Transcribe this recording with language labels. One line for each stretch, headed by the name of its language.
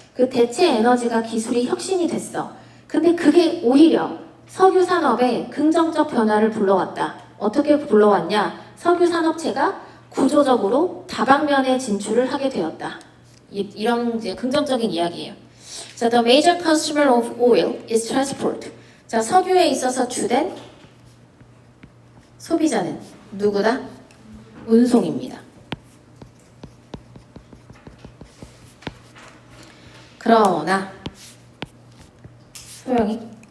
Korean: 그 대체 에너지가 기술이 혁신이 됐어. 근데 그게 오히려 석유 산업에 긍정적 변화를 불러왔다. 어떻게 불러왔냐? 석유 산업체가 구조적으로 다방면에 진출을 하게 되었다. 이런 이제 긍정적인 이야기예요. 자,
English: the major customer of oil is transport.
Korean: 자, 석유에 있어서 주된 소비자는 누구다? 운송입니다. 그러나 소영이